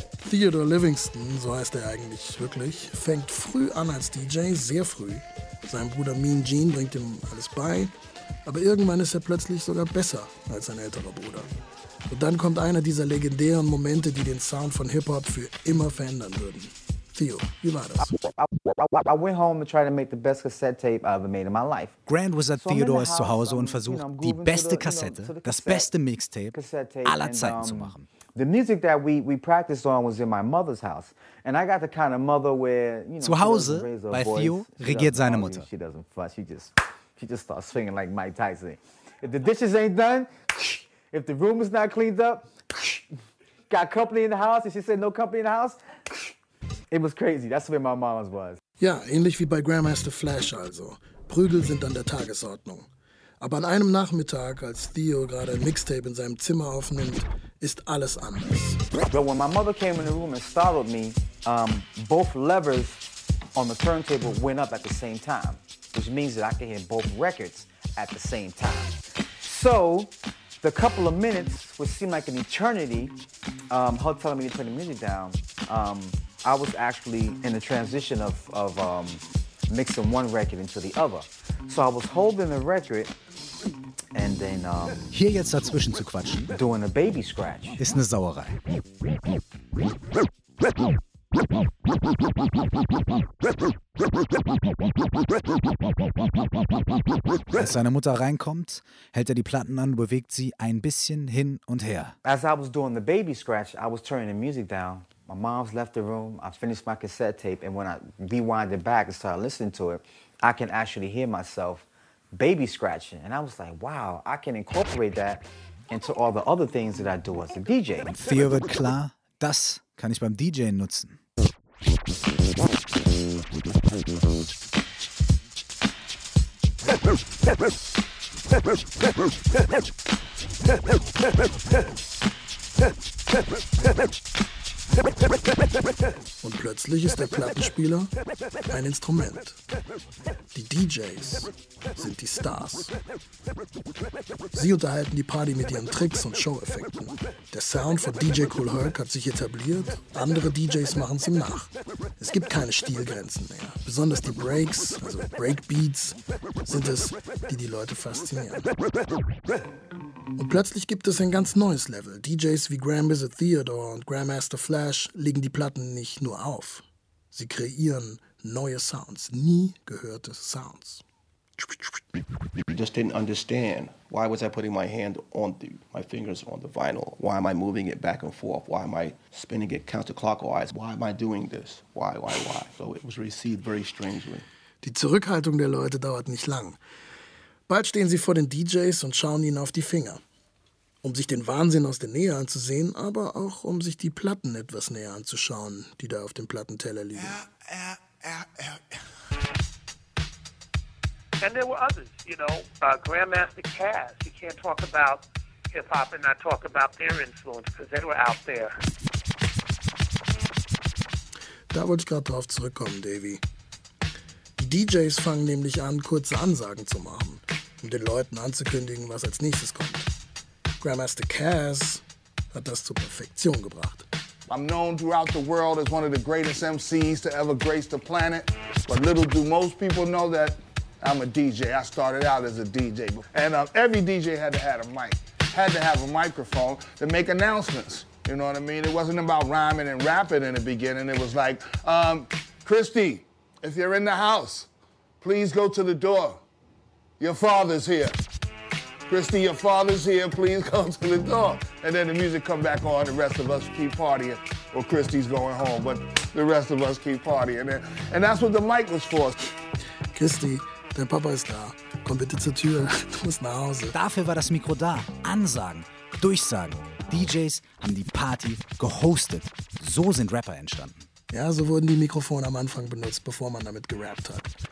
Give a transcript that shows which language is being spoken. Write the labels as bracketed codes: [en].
[de] Theodore Livingston, so heißt er eigentlich wirklich, fängt früh an als DJ, sehr früh. Sein Bruder Mean Gene bringt ihm alles bei, aber irgendwann ist er plötzlich sogar besser als sein älterer Bruder. Und dann kommt einer dieser legendären Momente, die den Sound von Hip-Hop für immer verändern würden. Theo, wie war das? [en] I went home to try to make the best cassette tape I ever made in my life. [de] Grand Wizard Theodore ist zu Hause und versucht, die beste Kassette, das beste Mixtape aller Zeiten zu machen. [en] The music that we practiced on was in my mother's house. And I got the kind of mother where, you know, [de] zu Hause bei Theo regiert seine Mutter. [en] She doesn't fuss. She just starts swinging like Mike Tyson. If the dishes ain't done, if the room is not cleaned up, got company in the house, if she said no company in the house, it was crazy. That's the way my mama's was. [de] Ja, ähnlich wie bei Grandmaster Flash also. Prügel sind an der Tagesordnung. Aber an einem Nachmittag, als Theo gerade ein Mixtape in seinem Zimmer aufnimmt, ist alles anders. [en] But when my mother came in the room and startled me, both levers on the turntable went up at the same time, which means that I can hear both records at the same time. So, the couple of minutes would seem like an eternity, her telling me to turn the music down. I was actually in the transition of mixing one record into the other. So I was holding the record. And then, [de] hier jetzt dazwischen zu quatschen, [en] doing a baby scratch, [de] ist eine Sauerei. Als seine Mutter reinkommt, hält er die Platten an, bewegt sie ein bisschen hin und her. [en] As I was doing the baby scratch, I was turning the music down. My mom's left the room, I finished my cassette tape, and when I rewind it back and started listening to it, I can actually hear myself baby scratching, and I was like, wow, I can incorporate that into all the other things that I do as a DJ. [de] Theo wird klar, das kann ich beim DJen nutzen. Und plötzlich ist der Plattenspieler ein Instrument. Die DJs sind die Stars. Sie unterhalten die Party mit ihren Tricks und Show-Effekten. Der Sound von DJ Kool Herc hat sich etabliert, andere DJs machen es ihm nach. Es gibt keine Stilgrenzen mehr. Besonders die Breaks, also Breakbeats, sind es, die die Leute faszinieren. Und plötzlich gibt es ein ganz neues Level. DJs wie Grand Wizard Theodore und Grandmaster Flash legen die Platten nicht nur auf. Sie kreieren neue Sounds, nie gehörte Sounds. [en] I just didn't understand. Why was I putting my hand on the, my fingers on the vinyl? Why am I moving it back and forth? Why am I spinning it counterclockwise? Why am I doing this? Why? So it was received very strangely. [de] Die Zurückhaltung der Leute dauert nicht lang. Bald stehen sie vor den DJs und schauen ihnen auf die Finger. Um sich den Wahnsinn aus der Nähe anzusehen, aber auch um sich die Platten etwas näher anzuschauen, die da auf dem Plattenteller liegen. [en] And there were others, you know, Grandmaster Caz. You can't talk about hip-hop and not talk about their influence, because they were out there. [de] Da wollte ich gerade drauf zurückkommen, Davey. Die DJs fangen nämlich an, kurze Ansagen zu machen, um den Leuten anzukündigen, was als nächstes kommt. Grandmaster Caz hat das zur Perfektion gebracht. [en] I'm known throughout the world as one of the greatest MCs to ever grace the planet. But little do most people know that I'm a DJ. I started out as a DJ. And every DJ had to have a mic, had to have a microphone to make announcements. You know what I mean? It wasn't about rhyming and rapping in the beginning. It was like, Christy, if you're in the house, please go to the door. Your father's here. Christy, your father's here, please come to the door. And then the music come back on, the rest of us keep partying. Well, Christy's going home, but the rest of us keep partying. And that's what the mic was for. [de] Christy, dein Papa ist da. Komm bitte zur Tür, du musst nach Hause. Dafür war das Mikro da. Ansagen, Durchsagen. DJs haben die Party gehostet. So sind Rapper entstanden. Ja, so wurden die Mikrofone am Anfang benutzt, bevor man damit gerappt hat.